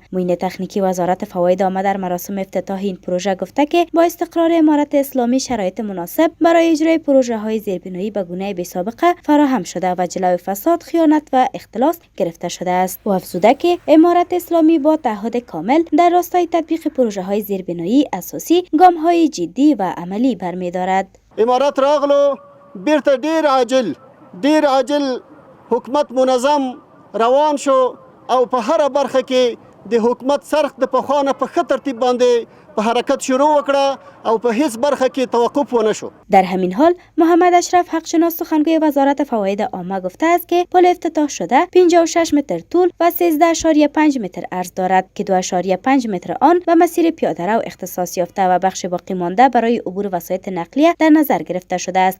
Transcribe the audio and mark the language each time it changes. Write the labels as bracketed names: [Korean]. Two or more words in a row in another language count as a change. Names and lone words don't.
[Persian] معین تکنیکی وزارت فواید عامه در مراسم افتتاح این پروژه گفته که با استقرار امارت اسلامی شرایط مناسب برای اجرای پروژه های زیربنایی به گونه بی‌سابقه فراهم شده و جلوی فساد، خیانت و اختلاس گرفته شده است. و افزوده که امارت اسلامی با تعهد کامل در راستای تطبیق پروژه های زیربنایی اساسی گام های جدی و عملی برمی‌دارد. [Pashto] امارت راغلو بیرته ډیر عاجل حکومت منظم روان شو او په هر برخه کې د حکومت سرخ د پخوانه په ښه ترتیب باندې په حرکت شروع وکړه او په هیڅ برخه کې توقف ونه شو. [Persian] در همین حال محمد اشرف حقشناس سخنگوی وزارت فواید عامه گفته است که پل افتتاح شده 56 متر طول و 13.5 متر عرض دارد که 2.5 متر آن به مسیر پیاده‌رو اختصاص یافته و بخش باقی مانده برای عبور وسایط نقلیه در نظر گرفته شده است.